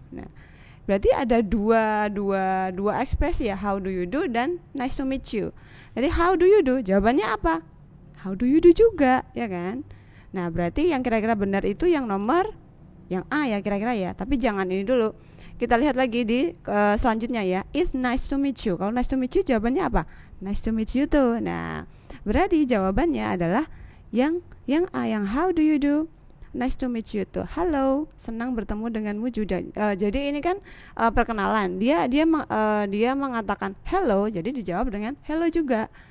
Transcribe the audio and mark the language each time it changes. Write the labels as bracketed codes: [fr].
[id] Nah, berarti ada dua ekspresi ya, [en] how do you do [id] dan [en] nice to meet you. [id] Jadi [en] how do you do [id] jawabannya apa? [en] How do you do [id] juga, ya kan? Nah, berarti yang kira-kira benar itu yang nomor yang A ya kira-kira ya. Tapi jangan ini dulu. Kita lihat lagi di selanjutnya ya. [en] It's nice to meet you. Kalau nice to meet you [id] jawabannya apa? [en] Nice to meet you tuh. [id] Nah, berarti jawabannya adalah yang A, yang [en] how do you do? Nice to meet you [id] tuh. Halo, senang bertemu denganmu juga. Jadi ini kan perkenalan. Dia mengatakan hello, jadi dijawab dengan hello juga.